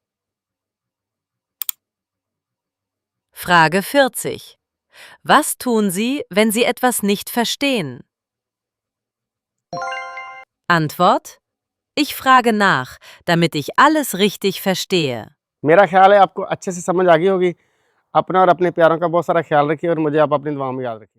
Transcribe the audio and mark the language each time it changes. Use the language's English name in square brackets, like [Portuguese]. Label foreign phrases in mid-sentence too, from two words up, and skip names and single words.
[German] Frage 40. Was tun Sie, wenn Sie etwas nicht verstehen? Antwort: Ich frage nach, damit ich alles richtig verstehe. [Hindi] मेरा ख्याल है आपको अच्छे से समझ आ गई होगी। अपना और अपने प्यारों का बहुत सारा ख्याल रखिए और मुझे आप अपनी दुआओं में याद रखिए।